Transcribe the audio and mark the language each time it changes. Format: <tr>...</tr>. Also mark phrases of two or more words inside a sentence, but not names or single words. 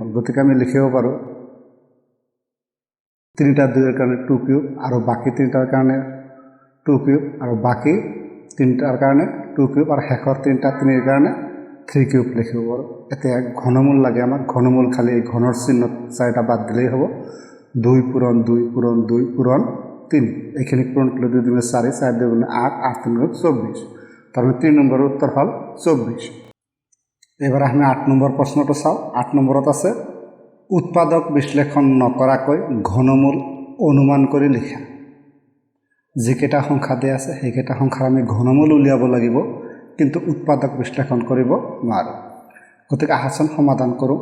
<as>গতিকে আমি লিখিব পাৰোঁ 3টা 2ৰ কাৰণে 2 কিউব, আৰু বাকী 3টাৰ কাৰণে 2 কিউব, আৰু বাকী 3টাৰ কাৰণে 2 কিউব, আৰু শেষৰ 3টা 3ৰ কাৰণে 3 কিউব লিখিব পাৰোঁ। এতিয়া ঘনমূল লাগে আমাক। ঘনমূল খালি এই ঘনৰ চিহ্ন 4টা বাদ দিলেই হ'ব। 2 পূৰণ 2 পূৰণ 2 পূৰণ 3, এইখিনি পূৰণ কৰিলে 2 2 4, 4 2 8, 8 3 24।</as> <bn>তারপরে 3 নম্বরের উত্তর হল 24। এবার আমি 8 নম্বর প্রশ্নটা চাও।</bn> <as>8 নম্বরত আছে উৎপাদক বিশ্লেষণ নকৰাকৈ ঘনমূল অনুমান কৰি লিখা। যিকেইটা সংখ্যা দিয়া আছে সেইকেইটা সংখ্যাৰ আমি ঘনমূল উলিয়াব লাগিব, কিন্তু উৎপাদক বিশ্লেষণ কৰিব নোৱাৰোঁ। গতিকে আহাচন সমাধান কৰোঁ।</as>